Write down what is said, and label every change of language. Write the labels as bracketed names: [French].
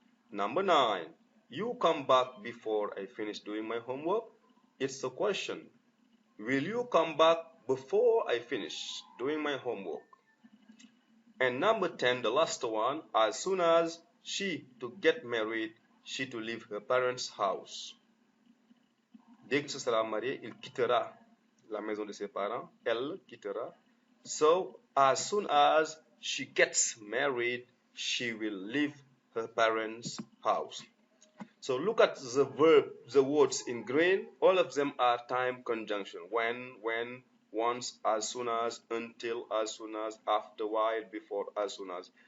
[English] Number 9, you come back before I finish doing my homework. It's a question. Will you come back before I finish doing my homework? And number 10, the last one, as soon as she to get married, she to leave her parents' house. [French] Dès que se sera marié, il quittera la maison de ses parents. Elle quittera. [English] So, as soon as she gets married, she will leave her parents' house. So look at the words in green. All of them are time conjunction. When, once, as soon as, until, as soon as, after, while, before, as soon as.